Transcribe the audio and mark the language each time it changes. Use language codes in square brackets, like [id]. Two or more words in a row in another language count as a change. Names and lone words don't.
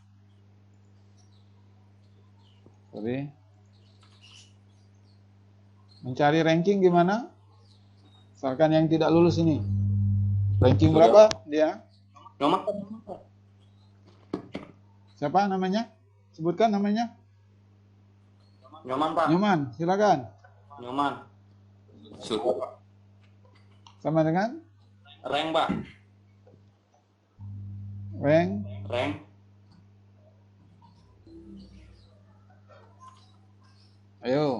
[id] Sorry. Mencari ranking gimana? Misalkan yang tidak lulus ini. Ranking berapa dia? Nomor Siapa namanya? Sebutkan namanya. Nyoman Pak. Nyoman, silakan. Nyoman. Sama dengan Reng Pak. Reng. Ayo,